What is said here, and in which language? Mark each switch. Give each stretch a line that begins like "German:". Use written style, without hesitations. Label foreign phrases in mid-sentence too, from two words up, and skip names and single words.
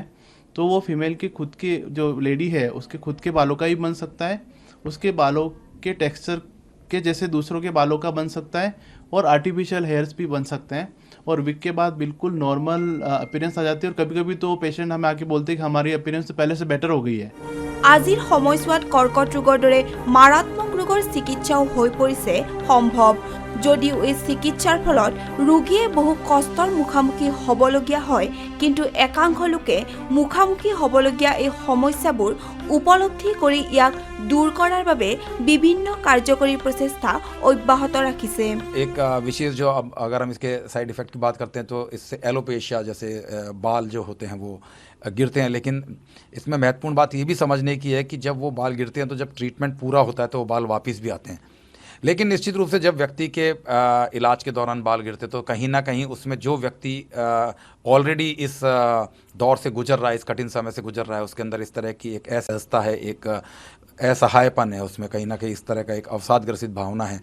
Hindi: तो वो फीमेल की खुद की जो लेडी है उसके खुद के बालों का ही बन सकता है, उसके बालों के टेक्सचर के जैसे दूसरों के बालों का बन सकता है, और
English: artificial hairs
Hindi: भी बन सकते हैं, और विग के बाद बिल्कुल
English: normal appearance
Hindi: आ जाती है। और कभी कभी तो पेशेंट हमें आके बोलते हैं कि हमारी अपीयरेंस तो पहले से बेटर हो गई है।
Assamese: আজিৰ সময়ছোৱাত কৰ্কট ৰোগৰ দৰে মাৰাত্মক ৰোগৰ চিকিৎসাও হৈ পৰিছে সম্ভৱ। যদিও এই চিকিৎসাৰ ফলত ৰোগীয়ে বহু কষ্টৰ মুখামুখি হ'বলগীয়া হয়, কিন্তু একাংশ লোকে মুখামুখি হ'বলগীয়া এই সমস্যাবোৰ উপলব্ধি কৰি ইয়াক দূৰ কৰাৰ বাবে বিভিন্ন কাৰ্যকৰী প্ৰচেষ্টা অব্যাহত ৰাখিছে।
Hindi: एक विशेष जो अब अगर हम इसके
English: side effect
Hindi: की बात करते हैं तो इससे एलोपेशिया जैसे बाल जो होते हैं वो गिरते हैं। लेकिन इसमें महत्वपूर्ण बात ये भी समझने की है कि जब वो बाल गिरते हैं तो जब ट्रीटमेंट पूरा होता है तो वो बाल वापस भी आते हैं। लेकिन निश्चित रूप से जब व्यक्ति के इलाज के दौरान बाल गिरते तो कहीं ना कहीं उसमें जो व्यक्ति ऑलरेडी इस दौर से गुजर रहा है, इस कठिन समय से गुजर रहा है, उसके अंदर इस तरह की एक असहजता है, एक असहायपन है, उसमें कहीं ना कहीं इस तरह का एक अवसादग्रसित भावना है।